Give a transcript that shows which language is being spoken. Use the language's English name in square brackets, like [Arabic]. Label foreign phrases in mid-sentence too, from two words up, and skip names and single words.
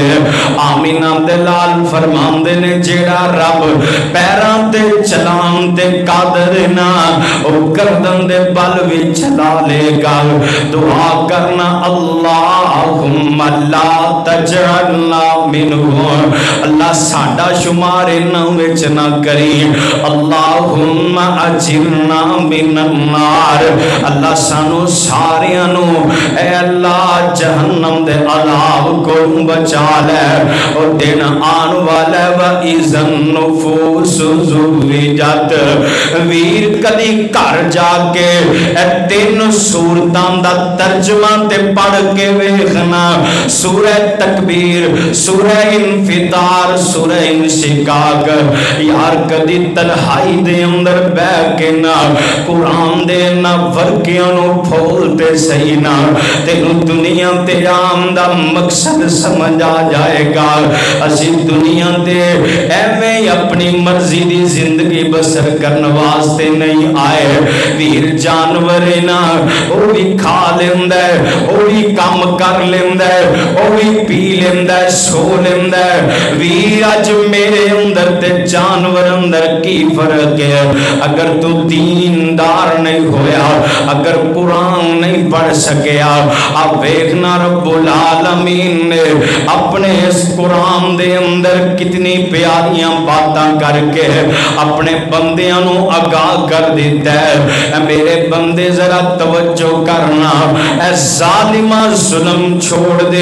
[Punjabi] آمنہ دے لال فرماندے نے جیہڑا رب پیراں تے چلان تے قادر نا، او گردن دے بل بھی چلا لیگا. دعا کرنا [Arabic] اللهم لا تجعلنا منه, [Punjabi] اللہ ساڈا شمار انہاں وچ نا کری. [Arabic] اللهم أجرنا من النار, [Punjabi] اللہ سانوں ساریاں نوں اے اللہ جہنم دے عذاب کو بچا لے. اور دن آن والا [Arabic] وإذا النفوس زوجت, [Punjabi] ویر کدی گھر جا کے اے تن سورتاں دا ترجمہ تے پڑھ کے ویکھنا, سورہ تکبیر، سورہ انفطار، سورہ انشقاق. یار کدی تنہائی دے اندر بیٹھ کے نا قرآن دے نا ورقیاں نوں پھولتے صحیح نا، تینوں دنیا تے آم دا مقصد سمجھ آ جائے گا. اسیں دنیا تے ایویں اپنی مرضی دی زندگی بسر کرنے واسطے نہیں آئے. ویر جانور ہے نا، وہ بھی کھا لیندا ہے، وہ بھی کام کر لیندا ہے، وہ بھی پی لیندا ہے، سو لیندا ہے. ویر اج میرے اندر تے جانور اندر کی فرق ہے? اگر تو دیندار نہیں ہویا، اگر قرآن نہیں پڑھ سکیا، اب ویکھنا رب العالمین نے اپنے اس قرآن دے اندر کتنی پیاریاں باتاں کر کے اپنے بندیاں نوں آگاہ کر دتا ہے. میرے بندے ذرا توجہ کرنا، اے ظالما ظلم چھوڑ دے.